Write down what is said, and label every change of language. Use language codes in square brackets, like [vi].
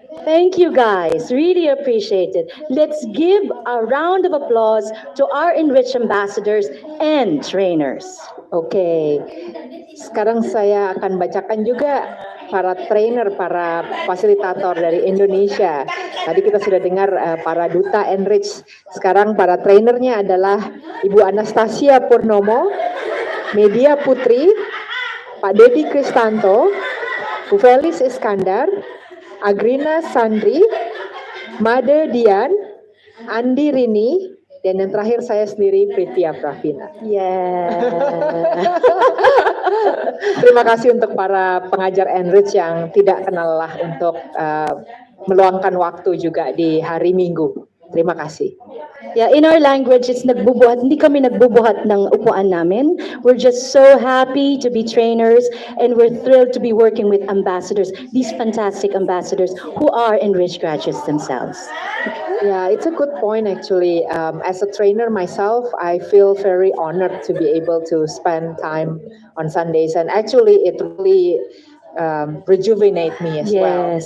[en] Thank you guys, really appreciate it. Let's give a round of applause to our Enrich ambassadors and trainers. [id] Oke, sekarang saya akan bacakan juga para trainer, para fasilitator dari Indonesia. Tadi kita sudah dengar para duta Enrich. Sekarang para trainernya adalah Ibu Anastasia Purnomo, Media Putri, Pak Dedi Kristanto, Bu Felis Iskandar, Agrina Sandri, Made Dian, Andi Rini, dan yang terakhir saya sendiri Pritia Pravina. [en] Yeah. [id] Terima kasih untuk para pengajar Enrich yang tidak kenal lelah untuk meluangkan waktu juga di hari Minggu. Terima kasih. [en] Yeah, in our language, it's [tl] nagbubuhat. Hindi kami nagbubuhat ng upuan namin. [en] We're just so happy to be trainers, and we're thrilled to be working with ambassadors, these fantastic ambassadors who are Enrich graduates themselves. Yeah, it's a good point actually. As a trainer myself, I feel very honored to be able to spend time on Sundays, and actually it really rejuvenate me as well.